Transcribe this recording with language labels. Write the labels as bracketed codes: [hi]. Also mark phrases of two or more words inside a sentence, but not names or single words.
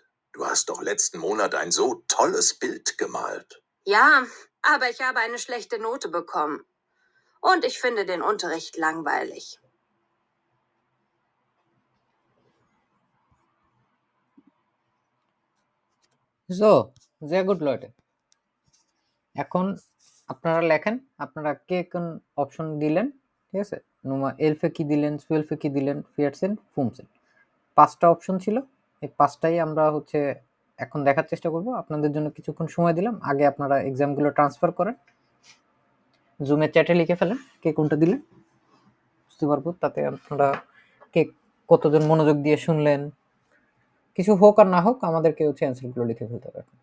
[de] Du hast doch letzten Monat ein so tolles Bild gemalt. Ja, aber ich habe eine schlechte Note bekommen. Und ich finde den Unterricht langweilig. সো sehr good Leute, [bn] এখন আপনারা লেখেন আপনারা কে কোন অপশন দিলেন, ঠিক আছে? নোমা এলফে কি দিলেন, সুয়েলফে কি দিলেন, ফিয়ারসেন, ফুমসেন, 5টা অপশন ছিল। এই 5টাই আমরা হচ্ছে এখন দেখার চেষ্টা করব। আপনাদের জন্য কিছুক্ষণ সময় দিলাম, আগে আপনারা এক্সামগুলো ট্রান্সফার করেন, জুমে চ্যাটে লিখে ফেলেন কে কোনটা দিলেন, বুঝতে পারবো তাতে আপনারা কে কতজন মনোযোগ দিয়ে শুনলেন, কিছু হোক আর না হোক আমাদেরকে হচ্ছে অ্যান্সারগুলো লিখে ফেলতে হবে।